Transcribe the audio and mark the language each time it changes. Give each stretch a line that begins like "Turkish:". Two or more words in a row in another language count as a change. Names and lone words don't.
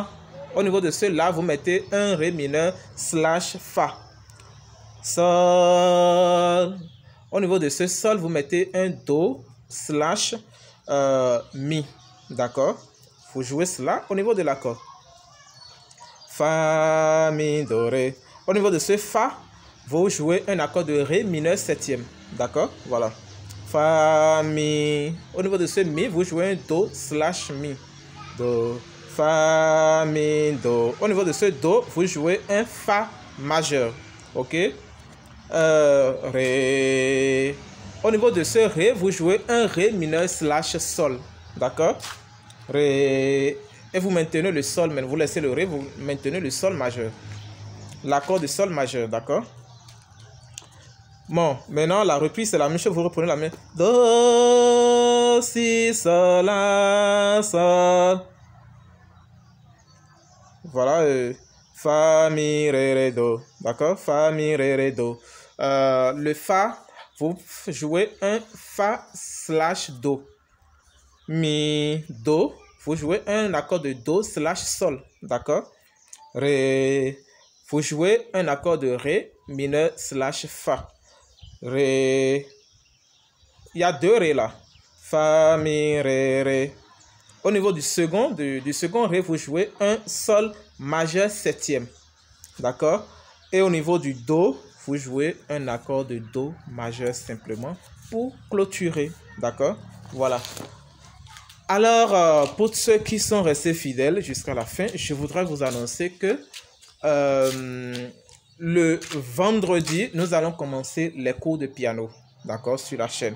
French: Au niveau de ce la, vous mettez un ré mineur slash fa. Sol. Au niveau de ce sol, vous mettez un do slash mi. D'accord? Vous jouez cela au niveau de l'accord. Fa, mi, do, ré. Au niveau de ce fa, vous jouez un accord de ré mineur septième. D'accord? Voilà. Fa, mi. Au niveau de ce mi, vous jouez un do slash mi. Do, fa, mi, do. Au niveau de ce do, vous jouez un fa majeur. Ok? Ré. Au niveau de ce ré, vous jouez un ré mineur slash sol. D'accord? Ré. Et vous maintenez le sol, mais vous laissez le ré, vous maintenez le sol majeur. L'accord de sol majeur, d'accord? Bon, maintenant la reprise c'est la même chose, vous reprenez la même. Do, si, sol, la, sol. Voilà, fa, mi, ré, ré, do. D'accord? Fa, mi, ré, ré, do. Le fa, vous jouez un fa slash do. Mi, do. Vous jouez un accord de do slash sol. D'accord? Ré. Vous jouez un accord de ré mineur slash fa. Ré. Il y a deux ré là. Fa, mi, ré, ré. Au niveau du second ré, vous jouez un sol majeur septième. D'accord? Et au niveau du do, vous jouez un accord de do majeur simplement pour clôturer. D'accord? Voilà. Alors, pour ceux qui sont restés fidèles jusqu'à la fin, je voudrais vous annoncer que le vendredi, nous allons commencer les cours de piano, d'accord, sur la chaîne.